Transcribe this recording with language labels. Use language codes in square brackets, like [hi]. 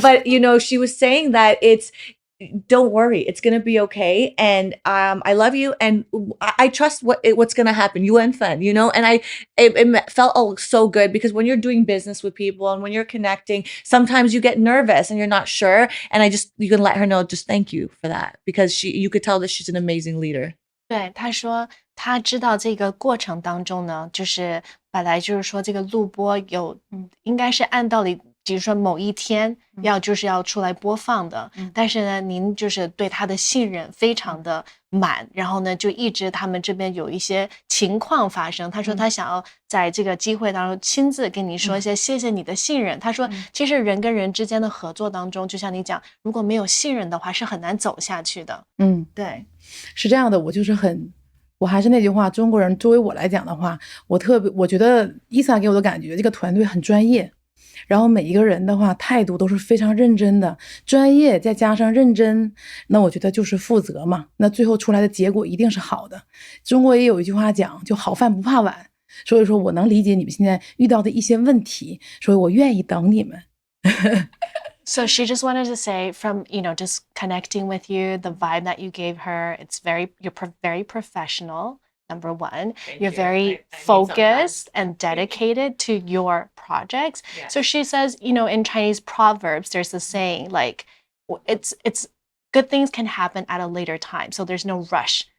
[en] But she was saying that don't worry, it's gonna be okay, and I love you, and I trust what's gonna happen. 缘分, and it felt so good, because when you're doing business with people and when you're connecting, sometimes you get nervous and you're not sure, and you can let her know, just thank you for that, because you could tell that she's an amazing leader. [zh] 对，他说他知道这个过程当中呢，就是本来就是说这个录播应该是按道理，比如说某一天要出来播放的，但是呢，您就是对他的信任非常的满，然后呢，就一直他们这边有一些情况发生。他说他想要在这个机会当中亲自跟你说一些谢谢你的信任。他说其实人跟人之间的合作当中，就像你讲，如果没有信任的话，是很难走下去的。对，是这样的，我就是很我还是那句话，中国人作为我来讲的话，我觉得伊萨给我的感觉，这个团队很专业，然后每一个人的话态度都是非常认真的，专业再加上认真，那我觉得就是负责嘛，那最后出来的结果一定是好的。中国也有一句话讲，就好饭不怕晚，所以说我能理解你们现在遇到的一些问题，所以我愿意等你们。 [en] So she just wanted to say from, just connecting with you, the vibe that you gave her, you're very professional, number one. You're very focused and dedicated to your projects. Yes. So she says, in Chinese proverbs, there's a saying like, it's good things can happen at a later time. So there's no rush.